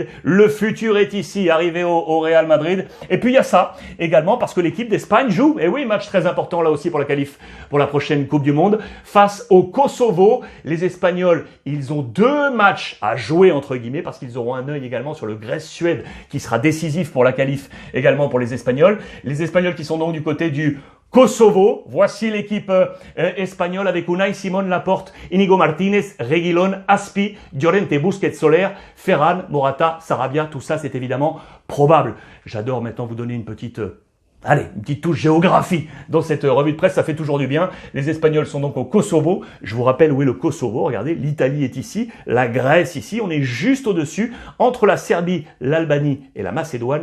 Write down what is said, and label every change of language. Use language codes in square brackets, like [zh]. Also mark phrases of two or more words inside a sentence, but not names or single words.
[fr] Le futur est ici, arrivé au Real Madrid. Et puis il y a ça également parce que l'équipe d'Espagne joue, et oui, match très important là aussi pour la qualif pour la prochaine Coupe du Monde, face au Kosovo. Les Espagnols, ils ont 2 matchs à jouer entre guillemets parce qu'ils auront un œil également sur le Grèce-Suède qui sera décisif pour la qualif également pour les Espagnols. Les Espagnols qui sont donc du côté du Kosovo, voici l'équipe espagnole avec Unai Simón Laporte, Íñigo Martínez, Reguilón, Aspi, Llorente, Busquets, Soler, Ferran, Morata, Sarabia, tout ça c'est évidemment probable. J'adore maintenant vous donner une petite touche géographie dans cette revue de presse, ça fait toujours du bien. Les Espagnols sont donc au Kosovo. Je vous rappelle où est le Kosovo. Regardez, l'Italie est ici, la Grèce ici. On est juste au-dessus, entre la Serbie, l'Albanie et la Macédoine.